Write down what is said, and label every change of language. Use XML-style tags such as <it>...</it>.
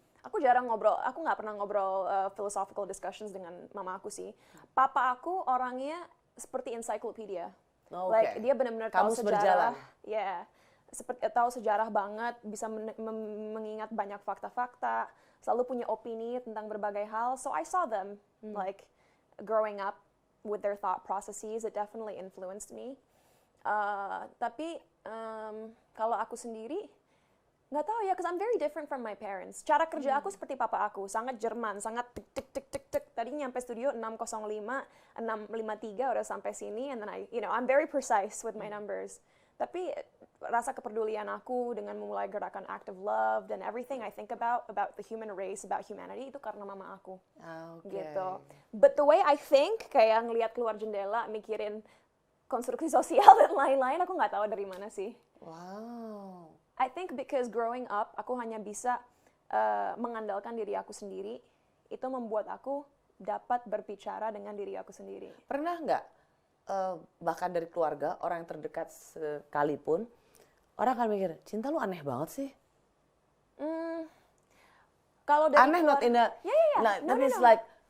<id>Aku jarang ngobrol, aku nggak pernah ngobrol philosophical discussions dengan mama aku sih. Papa aku orangnya seperti encyclopedia. Oh,</id> <en>Like</en> <id>oke. dia benar-benar tahu Kamus berjalan. sejarah. Ya, seperti tahu sejarah banget, bisa mengingat banyak fakta-fakta, selalu punya opini tentang berbagai hal.</id> <en>So I saw them like growing up with their thought processes. It definitely influenced me.</en> <id>Tapi kalau aku sendiri nggak tahu ya,</id> <en>because I'm very different from my parents.</en> <id>Cara kerja aku seperti papa aku, sangat Jerman, sangat tek tek tek tek tek. Tadi nyampe studio 6:05, 6:53 udah sampai sini,</id> <en>and then I'm very precise with my numbers.</en> <id>Tapi rasa kepedulian aku dengan memulai gerakan Act of Love dan</id> <en>everything I think about the human race, about humanity,</en> <id>itu karena mama aku. Gitu.</id> <en>But the way I think,</en> <id>kayak ngelihat keluar jendela, mikirin konstruksi sosial dan lain-lain, aku nggak tahu dari mana sih.</id> <en>Wow. I think because growing up,</en> <id>aku hanya bisa mengandalkan diri aku sendiri. Itu membuat aku dapat berbicara dengan diri aku sendiri. Pernah nggak, bahkan dari keluarga, orang yang terdekat sekalipun, orang akan mikir, Cinta lu aneh banget sih. Kalau dari</id> <en>Aneh not in a, tapi it's like,</en>